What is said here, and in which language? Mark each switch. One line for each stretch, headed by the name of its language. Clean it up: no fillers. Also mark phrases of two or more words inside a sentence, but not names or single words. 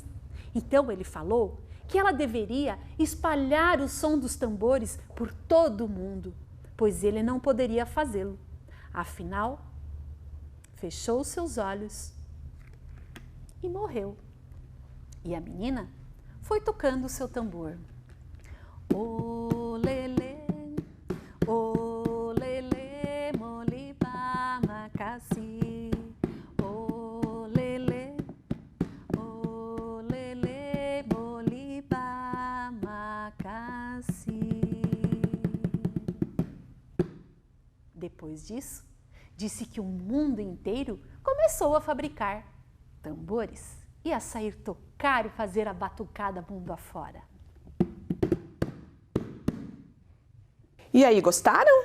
Portuguese: Então ele falou que ela deveria espalhar o som dos tambores por todo o mundo, pois ele não poderia fazê-lo. Afinal, fechou seus olhos e morreu. E a menina foi tocando o seu tambor.
Lingala: Olele, olele, moliba, macassi. Olele, olele, moliba, macassi.
Portuguese: Depois disso, disse que o mundo inteiro começou a fabricar tambores e a sair tocar e fazer a batucada mundo afora. E aí, gostaram?